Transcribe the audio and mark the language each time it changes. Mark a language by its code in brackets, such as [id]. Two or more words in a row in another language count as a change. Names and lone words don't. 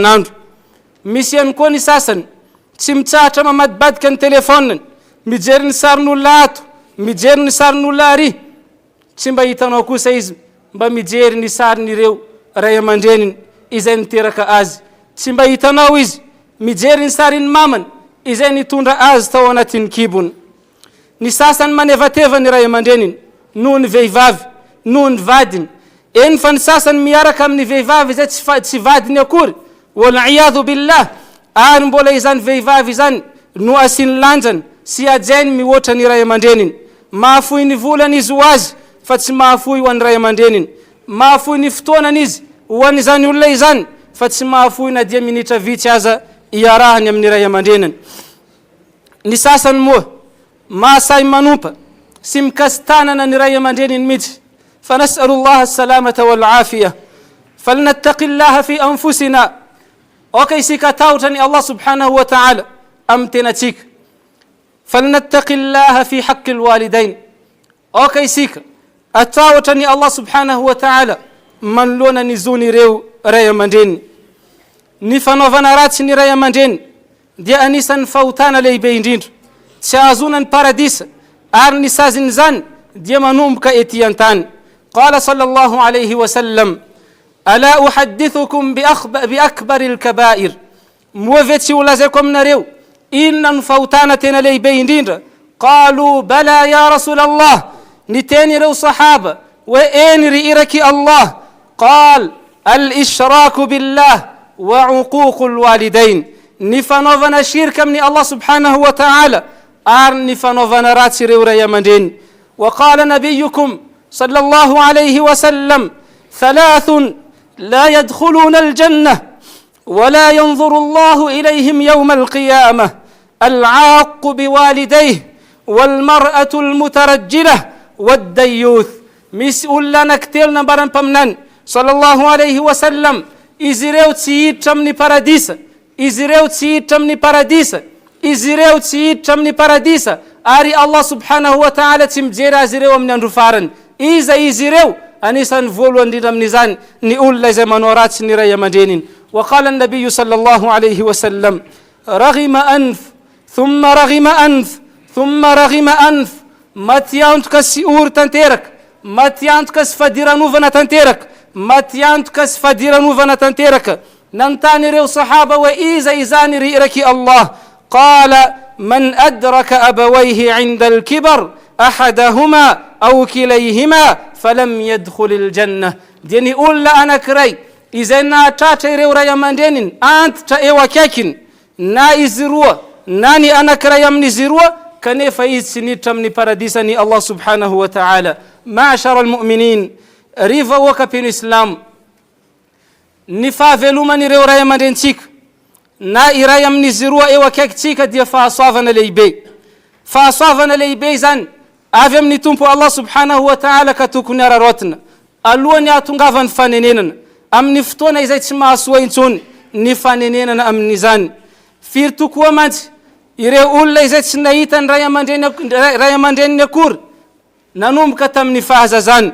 [mg] Misy ihany koa ny sasany tsy mitsahatra mamadibadika ny telefoniny mijery ny sarin'olona ato, mijery ny sarin'olona ary, tsy mba hitanao kosa izy mba mijery ny sarin'ireo ray aman-dreniny izay niteraka azy, tsy mba hitanao izy mijery ny sarin'ny mamany izay nitondra azy tao anatin'ny kibony. Ny sasany manevateva ny ray aman-dreniny noho ny vehivavy, noho ny vadiny. Eny fa ny sasany miaraka amin'ny vehivavy izay tsy vadiny akory, [ar] والعياذ بالله, [mg] ary mbola izany vehivavy izany no asiany lanjany sy ajainy mihoatra ny ray aman-dreniny. Mahafoy ny volany izy ho azy fa tsy mahafoy ho an'ny ray aman-dreniny, mahafoy ny fotoanany izy ho an'izany olona izany fa tsy mahafoy na dia minitra vitsy aza iarahany amin'ny ray aman-dreniny. Ny sasany moa mahasay manompa sy mikasitanana ny ray aman-dreniny mihitsy. [ar] فنسأل الله السلامة والعافية. فلنتق الله في أنفسنا. [mg] Isika tahotra ny [ar] الله سبحانه وتعالى [mg] amin'ny tenatsika. [ar] فلنتق الله في حق الوالدين. [mg] Isika atahotra ny [ar] الله سبحانه وتعالى [mg] manoloana ny zon'ireo ray aman-dreniny. Ny fanaovana ratsy ny ray aman-dreniny dia anisan'ny fahotana lehibe indrindra, tsy ahazona ny paradisa, ary ny saziny zany dia manomboka ety an-tany. [ar] قال صلى الله عليه وسلم: ألا أحدثكم بأكبر الكبائر. [mg] Moa ve tsy holazaiko aminareo inona no fahotana tena lehibe indrindra? [ar] قالوا بلى يا رسول الله. [mg] Ny teny ireo sahaba hoe eny ry iraky Allah. [ar] قال الإشراك بالله وعقوق الوالدين. [mg] Ny fanaovana shirka amin'ny [ar] الله سبحانه وتعالى [mg] ary ny fanaovana ratsy ireo ray aman-dreniny. [ar] وقال نبيكم صلى الله عليه وسلم: ثلاثة لا يدخلون الجنة ولا ينظر الله إليهم يوم القيامة: العاق بوالديه والمرأة المترجلة والديوث. [mg] Misy olona anankitelo nambaram-paminany [ar] صلى الله عليه وسلم, [mg] izy ireo tsy hiditra amin'ny paradisa, izy ireo tsy hiditra amin'ny paradisa, izy ireo tsy hiditra amin'ny paradisa, ary [ar] الله سبحانه وتعالى [mg] tsy mijery azy ireo amin'ny andro farany. Iza izy ireo? Anisan'ny voalohany indrindra amin'izany ny olona izay manao ratsy ny ray aman-dreniny. [ar] وقال النبي صلى الله عليه وسلم: رغم أنف ثم رغم أنف ثم رغم أنف. [mg] Matiantoka sy ory tanteraka, matiantoka sy fadiranovana tanteraka, matiantoka sy fadiranovana tanteraka. Nantany ireo sahaba hoe iza izany ry iraky Allah? [ar] قال من أدرك أبويه عند الكبر أحدهما أو كليهما فلم يدخل الجنة. [mg] Dia ny olona anankiray izay nahatratra ireo ray aman-dreniny antitra eo akaikiny, na izy roa na ny anankiray amin'izy roa, kanefa izy tsy niditra amin'ny paradisa ny [ar] الله سبحانه وتعالى. معاشر المؤمنين, [mg] riva wakapino islam, ny fahaveloman'ireo ray aman-drenitsika na iray amin'izy roa eo akaikitsika dia fahasoavana lehibe. Fahasoavana lehibe zany avy amin'ny tompo [ar] الله سبحانه وتعالى [mg] ka tokony ararotina alohan'ny ahatongavany fanenenana amin'ny fotoana izay tsy mahasoa intsony ny fanenenana amin'izany. Firy tokoa mantsy ireo olona izay tsy nahita ny ray aman-dreniny akory nanomboka tamin'ny fahazazany.